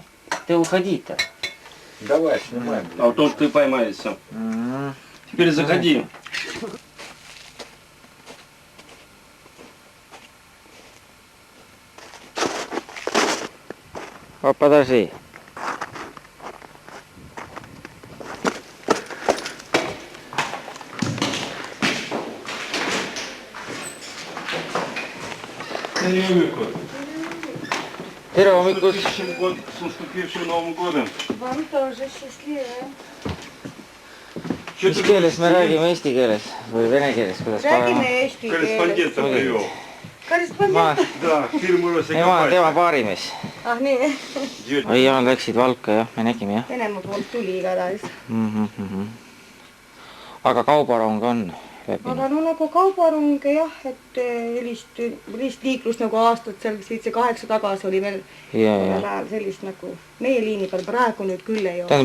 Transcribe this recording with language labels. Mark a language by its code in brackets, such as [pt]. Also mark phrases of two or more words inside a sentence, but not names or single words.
[ru] Ты уходи-то. Давай, снимай, блядь. А вот то, что ты поймаешься. Теперь заходи. О, подожди. [et] Tere hommikust! [ru] С наступившим Новым годом! Вам тоже счастливая. [et] Mis keeles me räägime, eesti keeles või vene keeles? Räägime eesti keeles. [ru] Korrespondента привел. [et] Korrespondent. [ru] Да, фирму [et] tema paarimees. Ah nii. Oi, Jaan läksid Valka, jah, me nägime, jah. Venemaa poolt tuli igatahes. Aga kaubarong on läbi. Aga no nagu kaubarong jah, et sellist liiklust nagu aastat seal 7-8 tagasi oli veel sellist nagu meie liini peal praegu nüüd küll ei ole.